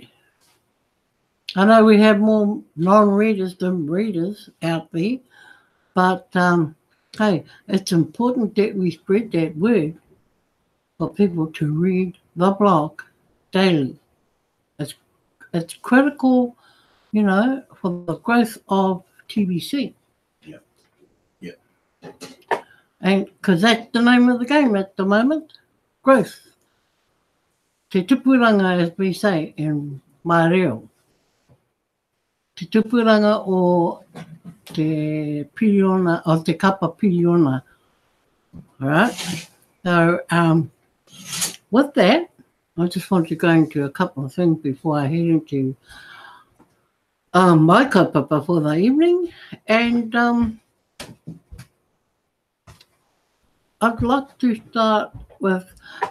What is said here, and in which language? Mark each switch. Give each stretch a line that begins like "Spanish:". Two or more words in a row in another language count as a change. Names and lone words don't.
English: I know we have more non-readers than readers out there, but hey, it's important that we spread that word for people to read the blog daily. It's critical, you know, for the growth of TBC. Yeah. And because that's the name of the game at the moment, growth.
Māori: Te tupuranga,
English: as we say in my reo.
Māori: Te tupuranga o te piriona, o te kapa piriona.
English: All right? So, with that, I just want to go into a couple of things before I head into my kaupapa for the evening. And I'd like to start with tonight.